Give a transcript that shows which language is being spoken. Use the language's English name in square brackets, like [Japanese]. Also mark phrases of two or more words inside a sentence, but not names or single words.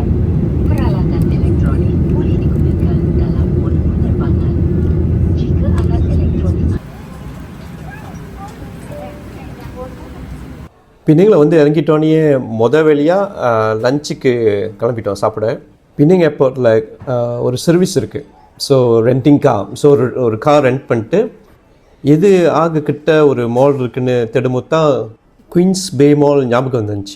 [Malay] Peralatan elektronik boleh digunakan dalam mod penerbangan. Jika alat elektronik [Tamil] பின்னிங்கில் வந்து இறங்கிட்டோன்னே வேலையாக லஞ்சுக்கு கிளம்பிட்டோம் சாப்பிட. பின்னிங் ஏர்போர்ட்டில் ஒரு சர்வீஸ் இருக்குது. [English] so renting car. [Tamil] ஸோ ஒரு [English] car rent [Tamil] பண்ணிட்டு எது கிட்ட ஒரு மால் இருக்குதுன்னு தேடும்போது தான் குயின்ஸ் பே மால் ஞாபகம் வந்துச்சு.